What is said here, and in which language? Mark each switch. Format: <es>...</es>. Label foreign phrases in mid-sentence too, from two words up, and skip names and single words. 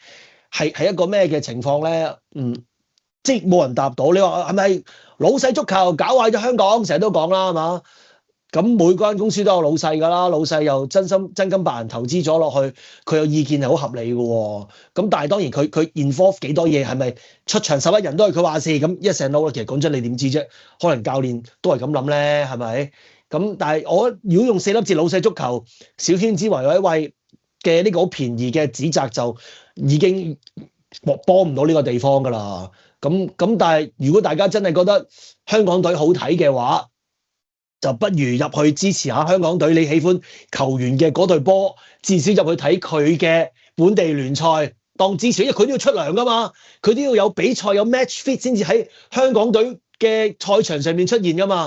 <yue>係一個咩嘅情況咧？即係冇人答到。你話係咪老細足球搞壞咗香港？成日都講啦，係嘛？咁每間公司都有老細㗎啦，老細又真金白銀投資咗落去，佢有意見係好合理嘅喎。咁但係當然佢 involve 幾多嘢，係咪出場11人都係佢話事？咁</yue> <en>yes and no</en> <yue>啦。其實講真，你點知啫？可能教練都係咁諗咧，係咪？咁但係我如果用4粒字老細足球小圈子為位嘅呢個好便宜嘅指責，就已經幫唔到呢個地方㗎啦。咁但係如果大家真係覺得香港隊好睇嘅話，就不如入去支持下香港隊，你喜歡球員嘅嗰隊波，至少入去睇佢嘅本地聯賽當支持，因為佢都要出糧㗎嘛，佢都要有比賽有</yue> <en>match fit</en> <yue>先至喺香港隊嘅賽場上面出現㗎嘛。</yue>